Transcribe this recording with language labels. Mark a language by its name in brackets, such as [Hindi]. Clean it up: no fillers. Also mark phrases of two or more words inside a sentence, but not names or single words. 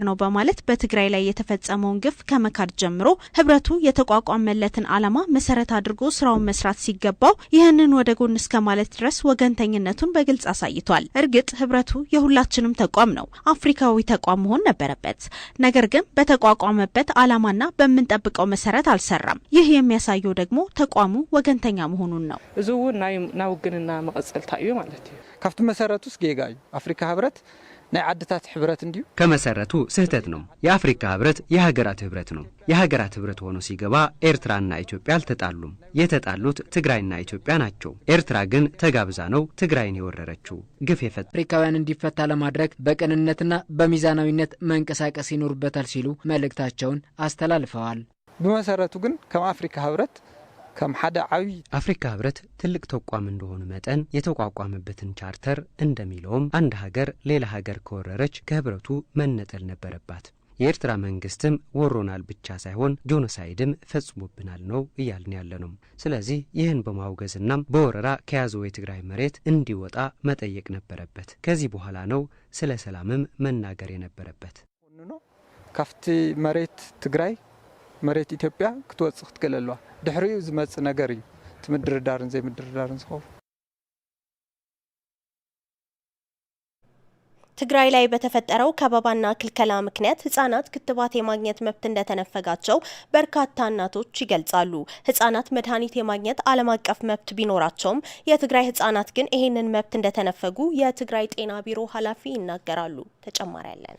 [Amharic] ነው በማለት በትግራይ ላይ የተፈጸመውን ግፍ ከመካድ ጀምሮ ህብረቱ የተቋቋመለትን ዓላማ መሰረት አድርጎ ስራውን መስራት ሲገባው ይህንን ወደ ጎን እስከ ማለት ድረስ ወገንተኝነቱን በግልጽ አሳይቷል። እርግጥ ህብረቱ የሁላችንም ተቋም ነው፣ አፍሪካዊ ተቋም መሆን ነበረበት። ነገር ግን በተቋቋመበት ዓላማና በመንጠብቀው መሰረት አልሰራም። ይህ የሚያሳየው ደግሞ ተቋሙ ወገንተኛ መሆኑን ነው። [Tigrinya] ዙውን ናይ ውግንና መቀጸልታ እዩ ማለት እዩ። ካብቲ መሰረቱስ ጌጋዩ አፍሪካ ህብረት ናይ ዓድታት ህብረት እንዲዩ [Amharic] ከመሰረቱ ስህተት ነው። የአፍሪካ ህብረት የሀገራት ህብረት ነው። የሀገራት ህብረት ሆኖ ሲገባ ኤርትራና ኢትዮጵያ አልተጣሉም። የተጣሉት ትግራይና ኢትዮጵያ ናቸው። ኤርትራ ግን ተጋብዛ ነው ትግራይን የወረረችው። ግፍ የፈጸመ አፍሪካውያን እንዲፈታ ለማድረግ በቅንነትና በሚዛናዊነት መንቀሳቀስ ይኖርበታል ሲሉ መልእክታቸውን አስተላልፈዋል። [Tigrinya] በመሰረቱ ግን ከም አፍሪካ ህብረት ከም ሓደ ዓብይ [Amharic] አፍሪካ ህብረት ትልቅ ተቋም እንደሆነ መጠን የተቋቋመበትን ቻርተር እንደሚለውም አንድ ሀገር ሌላ ሀገር ከወረረች ከህብረቱ መነጠል ነበረባት። የኤርትራ መንግስትም ወሮናል ብቻ ሳይሆን ጄኖሳይድም ፈጽሞብናል ነው እያልን ያለነው። ስለዚህ ይህን በማውገዝና በወረራ ከያዘው የትግራይ መሬት እንዲወጣ መጠየቅ ነበረበት። ከዚህ በኋላ ነው ስለ ሰላምም መናገር የነበረበት። [Tigrinya] ካፍቲ መሬት ትግራይ መሬት ኢትዮጵያ ክትወጽእ ትከለሏ ድሕሪኡ ዝመጽ ነገር እዩ ትምድርዳርን ዘይምድርዳርን ዝኸው [Amharic] ትግራይ ላይ በተፈጠረው ከበባና ክልከላ ምክንያት ህፃናት ክትባት የማግኘት መብት እንደተነፈጋቸው በርካታ እናቶች ይገልጻሉ። ህፃናት መድኃኒት የማግኘት ዓለም አቀፍ መብት ቢኖራቸውም የትግራይ ህፃናት ግን ይሄንን መብት እንደተነፈጉ የትግራይ ጤና ቢሮ ኃላፊ ይናገራሉ። ተጨማሪ ያለን